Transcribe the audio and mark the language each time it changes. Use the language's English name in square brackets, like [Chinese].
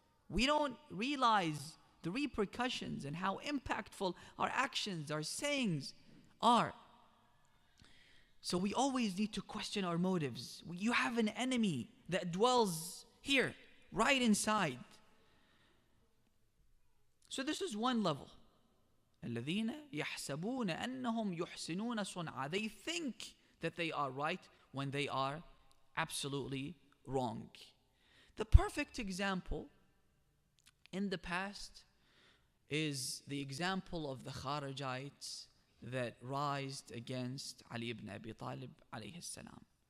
[English] We don't realize the repercussions and how impactful our actions, our sayings are. So we always need to question our motives. You have an enemy that dwells here, right inside. So this is one level. [Arabic] الذين يحسبون أنهم يحسنون صنعا. [English] They think that they are right when they are absolutely wrong. The perfect example in the past is the example of the Kharijites that rised against Ali ibn Abi Talib alayhi salam.